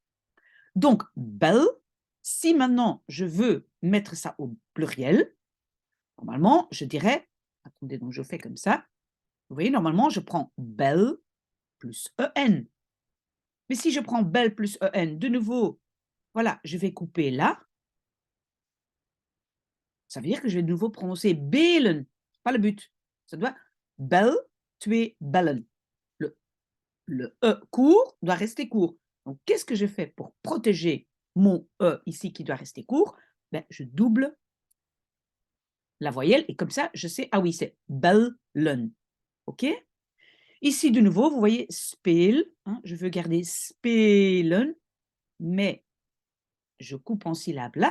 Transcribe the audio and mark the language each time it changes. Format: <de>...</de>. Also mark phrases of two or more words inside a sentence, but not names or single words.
<fr>Donc, belle, si maintenant je veux mettre ça au pluriel, normalement, je dirais, attendez, donc je fais comme ça, vous voyez, normalement, je prends belle plus EN. Mais si je prends belle plus EN, de nouveau, voilà, je vais couper là. Ça veut dire que je vais de nouveau prononcer belen. Pas le but. Ça doit</fr> <nl>bel, twee bellen.</nl> <fr>Le E court doit rester court. Donc, qu'est-ce que je fais pour protéger mon E ici qui doit rester court? Ben, je double la voyelle et comme ça, je sais, ah oui, c'est bellen. OK? Ici, de nouveau, vous voyez speel. Hein, je veux garder spelen, mais je coupe en syllabe là.</fr>